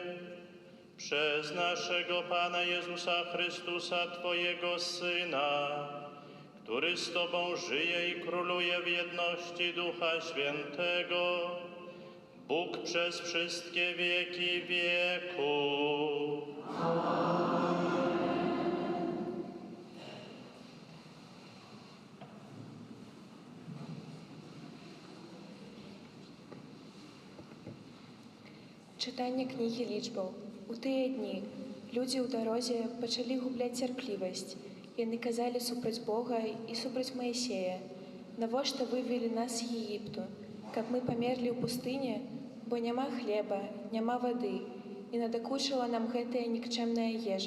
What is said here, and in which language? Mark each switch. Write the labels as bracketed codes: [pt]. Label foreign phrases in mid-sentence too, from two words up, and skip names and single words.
[pl] Przez naszego Pana Jezusa Chrystusa, Twojego Syna, który z Tobą żyje i króluje w jedności Ducha Świętego, Bóg przez wszystkie wieki wieków. [be] Читання книги лічбаў. У тыя дні людзі ў дарозе пачалі губляць цярплівасць. Яны казалі супраць Бога і супраць Маісея: «Навошта вывелі нас з Егіпту, каб мы памерлі ў пустыне, бо няма хлеба, няма вады, і надакучыла нам гэтая нікчэмная ежа».